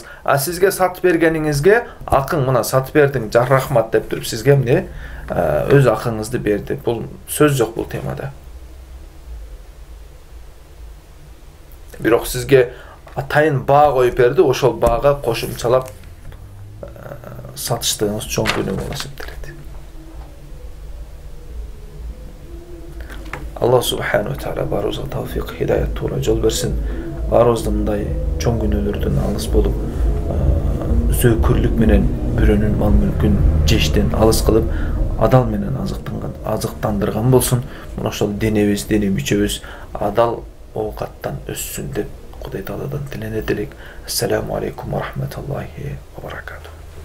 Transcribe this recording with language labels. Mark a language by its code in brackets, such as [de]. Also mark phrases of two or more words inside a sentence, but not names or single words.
[ky] А сизге сатып бергениңизге акың мына сатып бердиң, рахмат деп туруп сизге эмне өз акыңызды берди. Бул сөз жок бул темада. Бирок сизге атайын баа коюп берди, ошол баага кошумчалап сатыштыгыңыз чоң күнөө болуп эсептелет. [ar] الله سبحانه وتعالى [ky] баарыбызга тавфик, хидаят, туура жол берсин. Баарыбызды мындай чоң күнөөлөрдөн алыс болуп, зөөкүрлүк менен бирөөнүн мал мүлкүн жештен алыс кылып, адал менен азыктандырган болсун. Мына ошол денебиз, дене мүчөбүз адал оокаттан өссүн деп Кудай Тааладан тиленет элек. [ar] السلام عليكم ورحمة الله وبركاته.